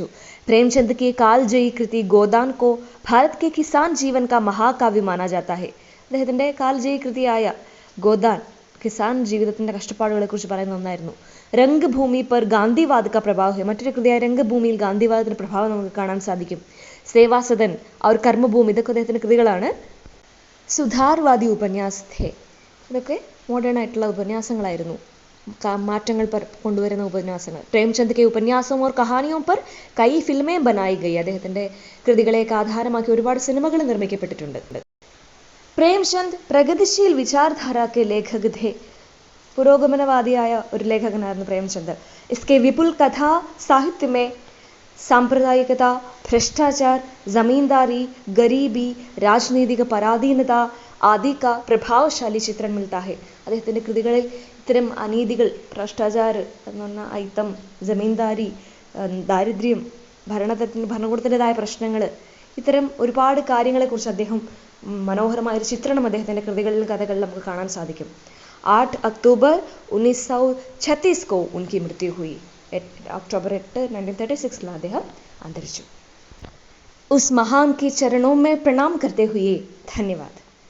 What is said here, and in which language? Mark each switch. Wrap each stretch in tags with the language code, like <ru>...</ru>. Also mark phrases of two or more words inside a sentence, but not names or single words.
<hi>प्रेमचंद की कालजयी कृति गोदान को भारत के किसान जीवन का महाकाव्य माना जाता है.</hi> <ml>അദ്ദേഹത്തിൻ്റെ കാൽജയി കൃതിയായ ഗോദാൻ കിസാൻ ജീവിതത്തിൻ്റെ കഷ്ടപ്പാടുകളെക്കുറിച്ച് പറയുന്ന ഒന്നായിരുന്നു.</ml> <hi>रंगभूमि पर गांधीवाद का प्रभाव.</hi> <ml>മറ്റൊരു കൃതിയായ രംഗഭൂമിയിൽ ഗാന്ധിവാദത്തിൻ്റെ പ്രഭാവം നമുക്ക് കാണാൻ സാധിക്കും. സേവാസദൻ और കർമ്മഭൂമി ഇതൊക്കെ അദ്ദേഹത്തിൻ്റെ കൃതികളാണ്.</ml> <hi>सुधारवादी उपन्यास थे.</hi> <ml>ഇതൊക്കെ മോഡേൺ ആയിട്ടുള്ള ഉപന്യാസങ്ങളായിരുന്നു, മാറ്റങ്ങൾ കൊണ്ടുവരുന്ന ഉപന്യാസങ്ങൾ.</ml> <hi>പ്രേംചന്ദ് के उपन्यासों और कहानियों पर कई फिल्में बनाई गई.</hi> <ml>അദ്ദേഹത്തിൻ്റെ കൃതികളെയൊക്കെ ആധാരമാക്കി ഒരുപാട് സിനിമകൾ നിർമ്മിക്കപ്പെട്ടിട്ടുണ്ട്.</ml> <hi>പ്രേംചന്ദ് प्रगतिशील विचारधारा के लेखक थे.</hi> <ml>പുരോഗമനവാദിയായ ഒരു ലേഖകനായിരുന്നു പ്രേംചന്ദ്.</ml> <hi>इसके विपुल कथा साहित्य में सांप्रदायिकता, भ्रष्टाचार, जमींदारी, गरीबी, राजनीतिक पराधीनता आदि का प्रभावशाली चित्रण मिलता है.</hi> <ml>അദ്ദേഹത്തിൻ്റെ കൃതികളിൽ ഇത്തരം അനീതികൾ, ഭ്രഷ്ടാചാർ എന്ന് പറഞ്ഞാൽ അയിത്തം, ജമീന്ദാരി, ദാരിദ്ര്യം, ഭരണകൂടത്തിൻ്റെതായ പ്രശ്നങ്ങൾ, ഇത്തരം ഒരുപാട് കാര്യങ്ങളെക്കുറിച്ച് അദ്ദേഹം മനോഹരമായൊരു ചിത്രണം അദ്ദേഹത്തിൻ്റെ കൃതികളിലും കഥകളിലും നമുക്ക് കാണാൻ സാധിക്കും.</ml> <hi>8 अक्टूबर 1936 को उनकी मृत्यु हुई.</hi> <ml>अक्टूबर 8, 1936 അദ്ദേഹം അന്തരിച്ചു.</ml> <hi>उस महान के चरणों में प्रणाम करते हुए धन्यवाद.</hi>